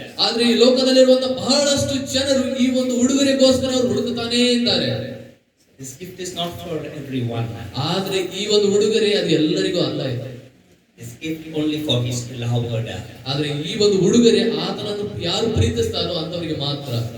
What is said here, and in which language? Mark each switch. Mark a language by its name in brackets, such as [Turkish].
[Kannada] ಆದ್ರೆ ಈ ಲೋಕದಲ್ಲಿರುವಂತ ಬಹಳಷ್ಟು ಜನರು ಈ ಒಂದು ಉಡುಗೊರೆಗೋಸ್ಕರ ಅವರು ಹುಡುಕುತ್ತಾನೇ ಇದ್ದಾರೆ. [English] This gift is not for everyone. [Kannada] ಆದ್ರೆ ಈ ಒಂದು ಉಡುಗೊರೆ ಅದು ಎಲ್ಲರಿಗೂ ಅಲ್ಲ ಇದೆ. [English] This gift only for His beloved. [Kannada] ಆದ್ರೆ ಈ ಒಂದು ಉಡುಗೊರೆ ಆತನನ್ನು ಯಾರು ಪ್ರೀತಿಸ್ತಾರೋ ಅಂತವರಿಗೆ ಮಾತ್ರ.